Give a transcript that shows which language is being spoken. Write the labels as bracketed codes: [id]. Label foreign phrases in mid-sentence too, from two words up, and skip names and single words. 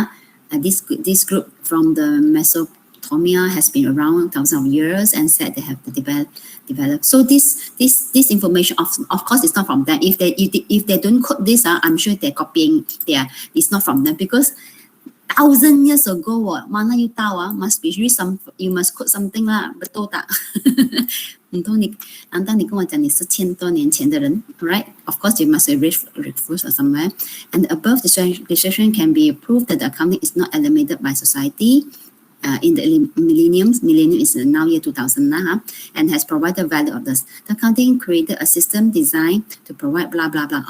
[en] This group from the Mesopotamia has been around thousands of years, and said they have developed. So this information, of course, it's not from them. If they don't quote this, I'm sure they're copying. It's not from them, because 1,000 years ago, [ms] mana you tahu [en] must be you must quote something lah, [ms] betul tak? [zh] 难道你跟我讲你是1000多年前的人 right? [en] Of course, you must refer somewhere. And the above description can be proved that the accounting is not eliminated by society. In the millennium is now year 2000 and has provided value of this. The accounting created a system designed to provide blah blah blah.